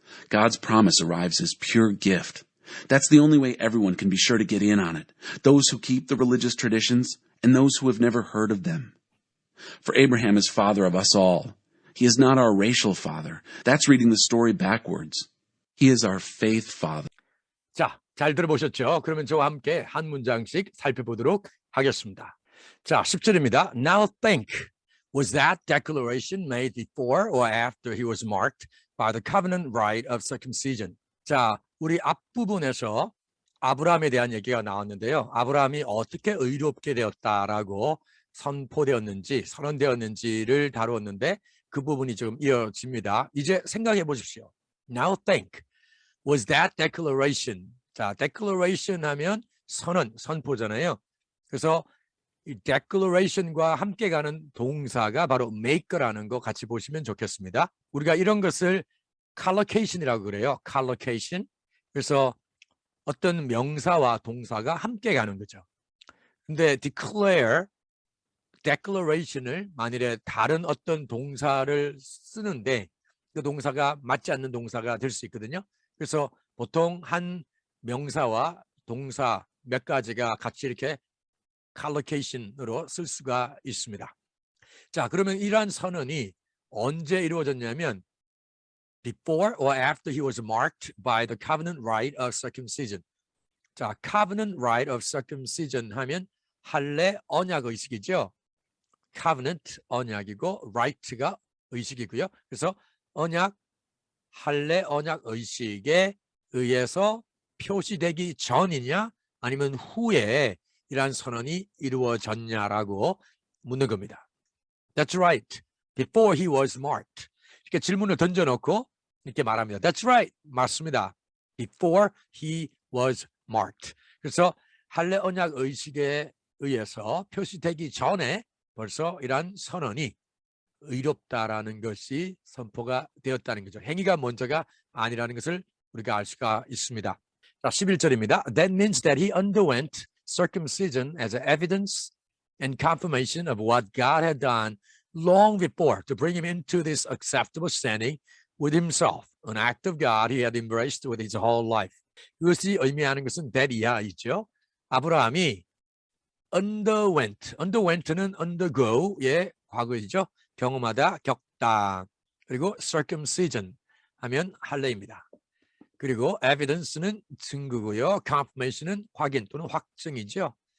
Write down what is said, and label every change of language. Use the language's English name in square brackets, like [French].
[English] God's promise arrives as pure gift. That's the only way everyone can be sure to get in on it, those who keep the religious traditions and those who have never heard of them. For Abraham is father of us all. He is not our racial father. That's reading the story backwards. He is our faith father. [Korean] 자, 잘 들어보셨죠? 그러면 저와 함께 한 문장씩 살펴보도록 하겠습니다. 자, 10절입니다. [English] Now think, was that declaration made before or after he was marked by the covenant rite of circumcision? [Korean] 자, 우리 앞부분에서 아브라함에 대한 얘기가 나왔는데요. 아브라함이 어떻게 의롭게 되었다라고 선포되었는지, 선언되었는지를 다루었는데 그 부분이 지금 이어집니다. 이제 생각해 보십시오. [English] Now think, was that declaration? [Korean] 자, declaration 하면 선언, 선포잖아요. 그래서 이 declaration과 함께 가는 동사가 바로 make라는 거 같이 보시면 좋겠습니다. 우리가 이런 것을 collocation이라고 그래요. collocation. 그래서 어떤 명사와 동사가 함께 가는 거죠. 근데 declaration을 만일에 다른 어떤 동사를 쓰는데 그 동사가 맞지 않는 동사가 될 수 있거든요. 그래서 보통 한 명사와 동사 몇 가지가 같이 이렇게 collocation으로 쓸 수가 있습니다. 자, 그러면 이러한 선언이 언제 이루어졌냐면 [English] before or after he was marked by the covenant rite of circumcision. [Korean] 자, [English] covenant rite of circumcision [Korean] 하면 할례 언약 의식이죠. covenant 언약이고 rite가 의식이고요. 그래서 언약, 할례 언약 의식에 의해서 표시되기 전이냐 아니면 후에 이러한 선언이 이루어졌냐라고 묻는 겁니다. [English] That's right. Before he was marked. [Korean] 이렇게 질문을 던져놓고 이렇게 말합니다. [English] That's right. [Korean] 맞습니다. [English] Before he was marked. [Korean] 그래서 할례 언약 의식에 의해서 표시되기 전에 벌써 이러한 선언이 의롭다라는 것이 선포가 되었다는 거죠. 행위가 먼저가 아니라는 것을 우리가 알 수가 있습니다. 자, 11절입니다. [English] That means that he underwent circumcision as evidence and confirmation of what God had done long before to bring him into this acceptable standing with himself, an act of God he had embraced with his whole life. [Korean] 그것이 의미하는 것은 that 이하이죠. 아브라함이 underwent는 undergo의 과거이죠. 경험하다, 겪다. 그리고 circumcision 하면 할례입니다. 그리고 evidence는 증거고요. confirmation은 확인 또는 확증이죠.